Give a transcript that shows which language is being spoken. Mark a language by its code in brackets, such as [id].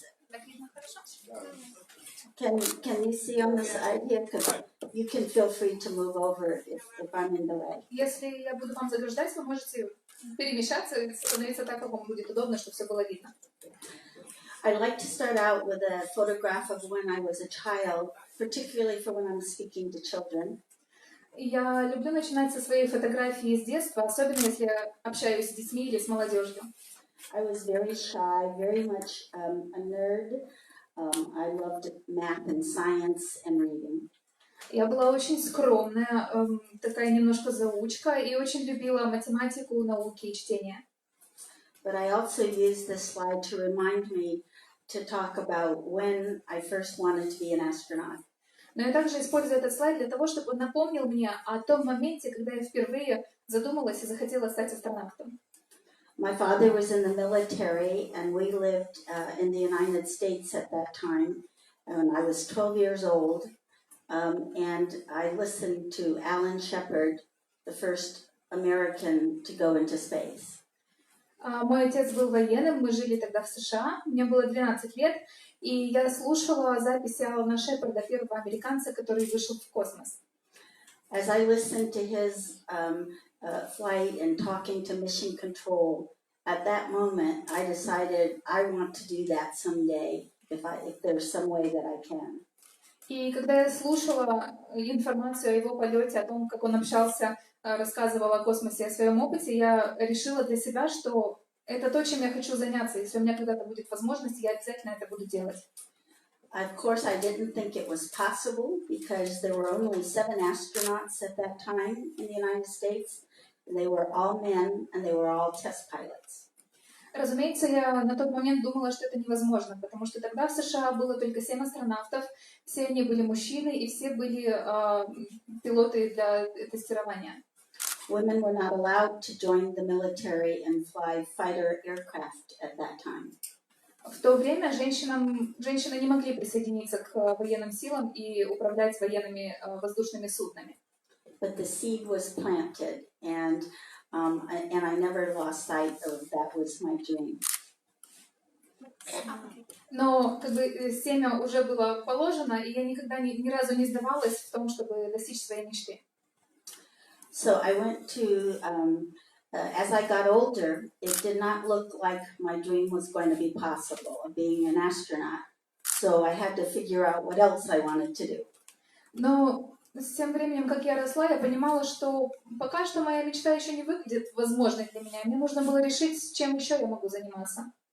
[en] Let me move out of the way. Can you see on the side here? Because you can feel free to move over if I'm in the way. [ru] Если я буду вам заграждать, вы можете перемещаться и становиться так, как вам будет удобно, чтобы все было видно. [en] I'd like to start out with a photograph of when I was a child, particularly for when I'm speaking to children. [ru] Я люблю начинать со своей фотографии с детства, особенно если я общаюсь с детьми или с молодежью. [en] I was very shy, very much a nerd. I loved math and science and reading. [ru] Я была очень скромная, такая немножко заучка, и очень любила математику, науки и чтение. [en] But I also used this slide to remind me to talk about when I first wanted to be an astronaut. [ru] Но я также использую этот слайд для того, чтобы он напомнил мне о том моменте, когда я впервые задумалась и захотела стать астронавтом. [en] My father was in the military, and we lived in the United States at that time. And I was 12 years old, and I listened to Alan Shepard, the first American to go into space. [ru] Мой отец был военным, мы жили тогда в США, мне было 12 лет, и я слушала записи Алана Шепарда, первого американца, который вышел в космос. [en] As I listened to his flight and talking to mission control, at that moment I decided I want to do that someday if there's some way that I can. [ru] И когда я слушала информацию о его полете, о том, как он общался, рассказывал о космосе, о своем опыте, я решила для себя, что это то, чем я хочу заняться. Если у меня когда-то будет возможность, я обязательно это буду делать. [en] Of course, I didn't think it was possible because there were only 7 astronauts at that time in the United States. They were all men and they were all test pilots. [ru] Разумеется, я на тот момент думала, что это невозможно, потому что тогда в США было только 7 астронавтов, все они были мужчины и все были пилоты для тестирования. [en] Women were not allowed to join the military and fly fighter aircraft at that time. [ru] В то время женщины не могли присоединиться к военным силам и управлять военными воздушными суднами. [en] But the seed was planted, and I never lost sight of that was my dream. [ru] Но как бы семя уже было положено, и я никогда ни разу не сдавалась в том, чтобы достичь своей мечты. [en] So I went to, as I got older, it did not look like my dream was going to be possible of being an astronaut. So I had to figure out what else I wanted to do. [ru] Но с тем временем, как я росла, я понимала, что пока что моя мечта еще не выглядит возможной для меня. Мне нужно было решить, чем еще я могу заниматься.